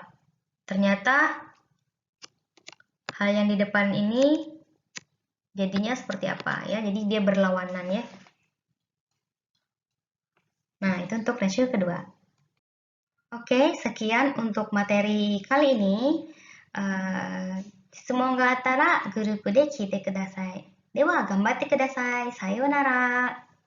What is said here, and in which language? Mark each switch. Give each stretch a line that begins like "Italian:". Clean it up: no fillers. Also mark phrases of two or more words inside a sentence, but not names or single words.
Indonesian: Ternyata hal yang di depan ini jadinya seperti apa ya? Jadi dia berlawanan ya. Nah, itu untuk renshu kedua. Oke, sekian untuk materi kali ini.
Japanese: 質問があったらグループで聞いてください. では、頑張ってください。さようなら。